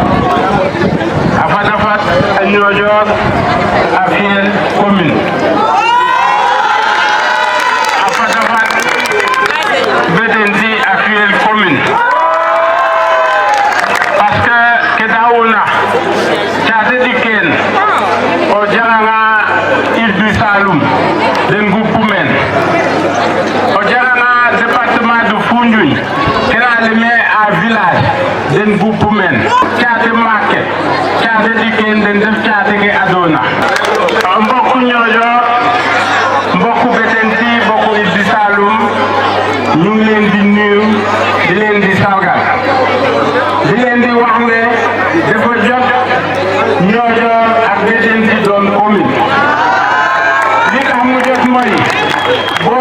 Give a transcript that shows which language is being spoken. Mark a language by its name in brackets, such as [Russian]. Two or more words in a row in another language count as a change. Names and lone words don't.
[Serer] fat a Niodior a fiyel commune Bettenty a fiyel commune [French] parce que [Serer] ke dawuna caate ɗikkeen o janganga Île du Saloum den nguppu men o janganga département de Foundiougne kena leme a village den nguppu men caate maake caate ɗikkeen den def caate ke adona mbokku Niodior mbokku Bettenty mbokku Île du Saloum ñu ngi [Wolof] leen di nuyu di leen di sargal di leen di wax ne dafa jot Niodior ak Bettenty doon commune li tax mu jot mooy boo